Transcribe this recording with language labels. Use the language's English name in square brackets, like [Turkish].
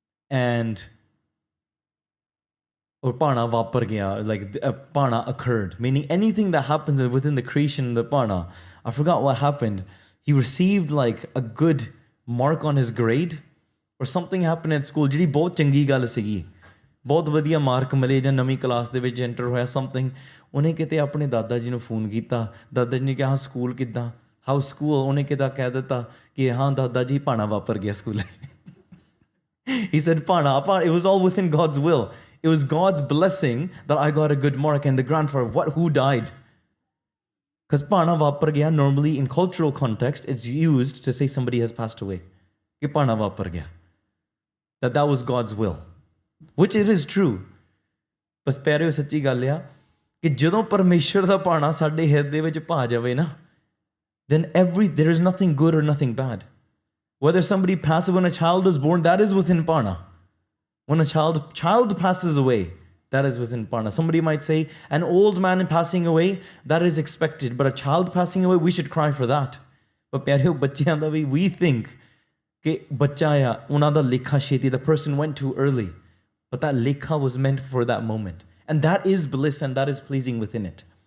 [English] And or [Punjabi] Pana vapar gaya, [English] like Pana occurred, meaning anything that happens within the creation of the Pana. I forgot what happened. He received like a good mark on his grade, or something happened at school. [Punjabi] Jiri bahut changi gall sigi. बहुत वधिया mark मिले ਜਾਂ ਨਵੀਂ class ਦੇ ਵਿੱਚ enter ਹੋਇਆ something, ਉਹਨੇ ਕਿਤੇ ਆਪਣੇ ਦਾਦਾ ਜੀ ਨੂੰ ਫੋਨ ਕੀਤਾ, ਦਾਦਾ ਜੀ ਨੇ ਕਿਹਾ ਹਾਂ ਸਕੂਲ ਕਿੱਦਾਂ, [English] how school, [Punjabi] ਉਹਨੇ ਕਿੱਦਾਂ ਕਹਿ ਦਿੱਤਾ ਕਿ ਹਾਂ ਦਾਦਾ ਜੀ ਭਾਣਾ ਵਾਪਰ ਗਿਆ ਸਕੂਲ. [English] He said ਭਾਣਾ, it was all within God's will. It was God's blessing that I got a good mark. And the grandfather, who died? Because [Punjabi] ਭਾਣਾ ਵਾਪਰ ਗਿਆ, [English] normally in cultural context, it's used to say somebody has passed away. [Punjabi] ਕਿ ਭਾਣਾ ਵਾਪਰ ਗਿਆ. [English] That was God's will. Which it is true. [Punjabi] ਬਸ ਪਿਆਰਿਓ ਸੱਚੀ ਗੱਲ ਆ ਕਿ ਜਦੋਂ ਪਰਮੇਸ਼ਰ ਦਾ ਭਾਣਾ ਸਾਡੇ ਹਿਰਦੇ ਵਿੱਚ ਭਾ ਜਾਵੇ ਨਾ, [English] then there is nothing good or nothing bad. Whether somebody passes, when a child is born, that is within Pana. When a child passes away, That is within Parna. Somebody might say, an old man passing away, that is expected. But a child passing away, we should cry for that. But [Punjabi] pyareo bachyan da vi, [English] we think [Punjabi] कि बच्चा आया उन्हां दा लेखा छेती, [English] the person went too early, but that lekha was meant for that moment, and that is bliss and that is pleasing within it.